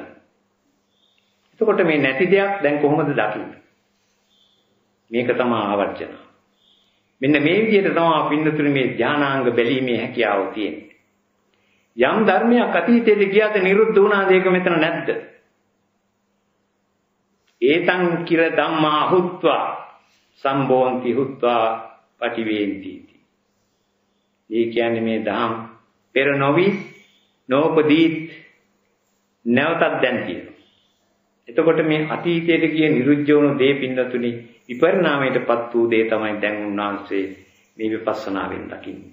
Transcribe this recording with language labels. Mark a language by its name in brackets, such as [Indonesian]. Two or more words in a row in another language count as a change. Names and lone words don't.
[Sinhala] එතකොට මේ නැති දෙයක් දැන් කොහොමද දකින්නේ? මේක තමයි ආවර්ජන. මෙන්න මේ විදිහට තමයි පින්නතුනි මේ ධානාංග බැලීමේ හැකියාව තියෙන්නේ. යම් ධර්මයක් අතීතයේ ගියාද නිරුද්ධ වුණාද ඒක මෙතන නැද්ද? [Pali] ඒතං කිර ධම්මා හුත්වා සම්බෝන්ති හුත්වා පටිවේන්ති. [Sinhala] ඒ කියන්නේ මේ ධම් පෙර නොවි නෝපදීත් නැවතත් දැන් තියෙනවා. එතකොට මේ අතීතයේ ගිය නිරුද්ධ වුණු දේ පින්නතුනි විපරිණාමයටපත් වූ දේ තමයි දැන් උන්වහන්සේ මේ විපස්සනාවෙන් දකින්නේ.